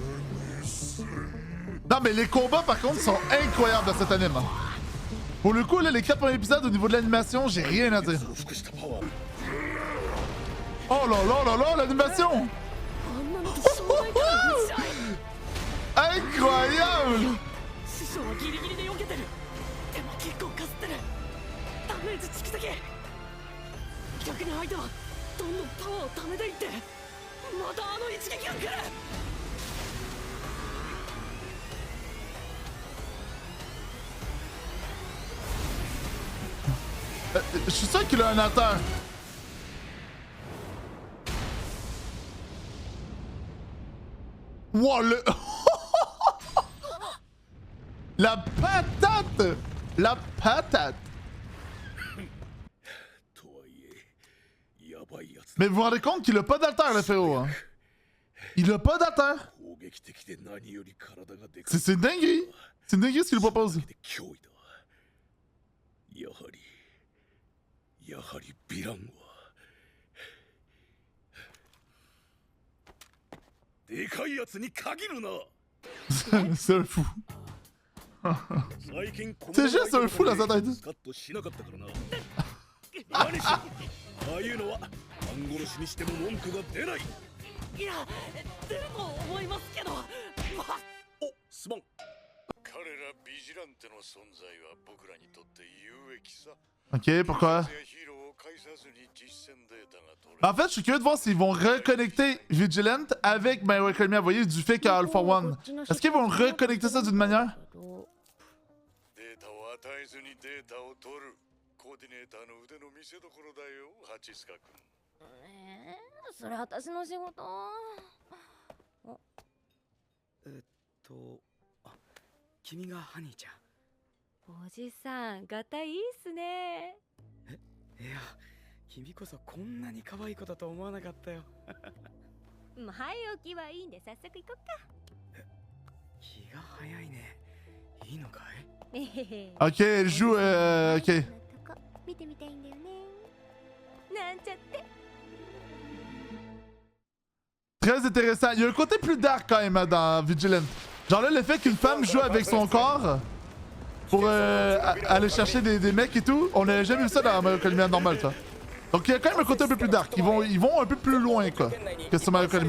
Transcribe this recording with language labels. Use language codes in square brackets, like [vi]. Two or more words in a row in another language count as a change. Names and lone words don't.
[fr] Non, mais les combats, par contre, sont incroyables dans cet anime. Hein. Pour le coup, là, les 4 premiers épisodes, au niveau de l'animation, j'ai rien à dire. Oh là là là là, l'animation. Incroyable. [ja] 師匠はギリギリで避けてる。でも結構かすってる。ダメージ蓄積。逆に相手はどんどんパワーを溜めていってまたあの一撃が来る。 [fr] Je suis sûr qu'il a un acteur. Wow, le... La patate! La patate! Mais vous vous rendez compte qu'il a pas d'alter, le féro, hein? Il a pas d'alter! C'est une dinguerie! C'est une dinguerie ce qu'il nous propose! [ja] やはりヴィランはでかいやつに限るな。 [fr] C'est un fou. [ja] 最近こ [fr] C'est juste un fou dans sa tête. [ja] スカッとしなかったからな。何しろああいうのは半殺しにしても文句が出ない。いや出ると思いますけど。お、すまん。彼らビジランテの存在は僕らにとって有益さ。 [fr] Ok, pourquoi? En fait, je suis curieux de voir s'ils vont reconnecter Vigilant avec My Hero Academia, vous voyez, du fait qu'il y a Alpha One. Est-ce qu'ils vont reconnecter ça d'une manière? [ja] データを与えずにデータを取るコーディネーターの腕の見せ所だよ、ハチスカ君。それ私の仕事。君がハニーちゃん。おじさん、ガタイいいっすね。いや、君こそこんなに可愛い子だと思わなかったよ。もう早起きはいいんで早速行こっか。気が早いね。いいのかい？ [fr] Ok, elle joue. Ok. [ja] 見てみたいんだよね。なんちゃって。 [fr] Très intéressant. Il y a un côté plus dark quand même dans Vigilant. Genre là, le fait qu'une femme joue avec son corps pour aller chercher des mecs et tout, on n'a jamais vu ça dans Mario Academia normal, ça. Donc il y a quand même un côté un peu plus dark. Ils vont un peu plus loin, quoi, que sur Mario Academia.